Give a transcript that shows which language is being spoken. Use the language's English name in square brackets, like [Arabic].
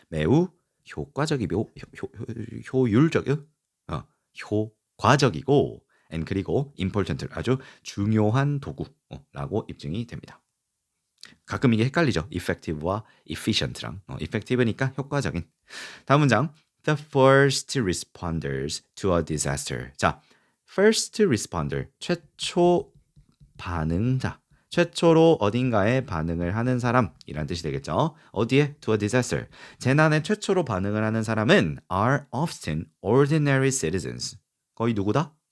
[Korean] 매우 효과적이고 효율적이고 효과적이고 and 그리고 important 아주 중요한 도구라고 입증이 됩니다. 가끔 이게 헷갈리죠. effective와 efficient랑. effective니까 효과적인. 다음 문장. [English] The first responders to a disaster. [Korean] 자, first responder 최초 반응자. 최초로 어딘가에 반응을 하는 사람이란 뜻이 되겠죠. 어디에? [English] To a disaster. [Korean] 재난에 최초로 반응을 하는 사람은 [English] are often ordinary citizens. [Korean] 거의 누구다?